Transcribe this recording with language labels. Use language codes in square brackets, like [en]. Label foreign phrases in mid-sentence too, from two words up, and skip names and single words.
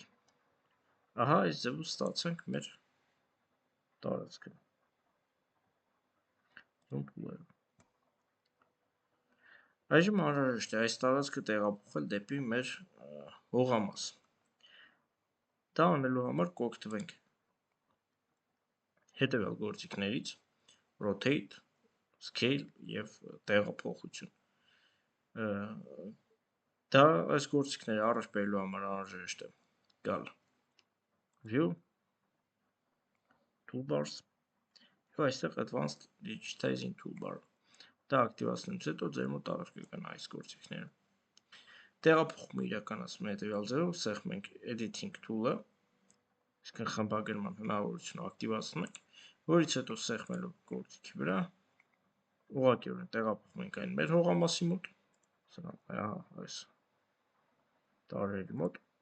[hy] Ահա այս ձևով ստացանք մեր տարածքը։ Այժմ անհրաժեշտ է այս տարածքը տեղափոխել դեպի մեր հողամաս։ Դա անելու համար կօգտվենք հետևյալ գործիքներից՝ [en] rotate, scale [hy] եւ տեղափոխություն։ Դա այս գործիքները առաջ բերելու համար անհրաժեշտ է գալ View, Toolbars եւ այստեղ [en] Advanced Digitizing Toolbar։ [hy] Դա ակտիվացնելուց հետո ձեր մոտ առաջ կգան այս գործիքները։ Տեղափոխումը իրականացնում հետևյալ ձևով, սեղմում ենք [en] Editing Tool- [hy] ը, այսինքն խմբագրման հնարավորությունը ակտիվացնում ենք, որից հետո սեղմելով գործիքի վրա ուղղակիորեն տեղափոխում ենք այն մեր հողամասի մոտ, այս տարրերի մոտ։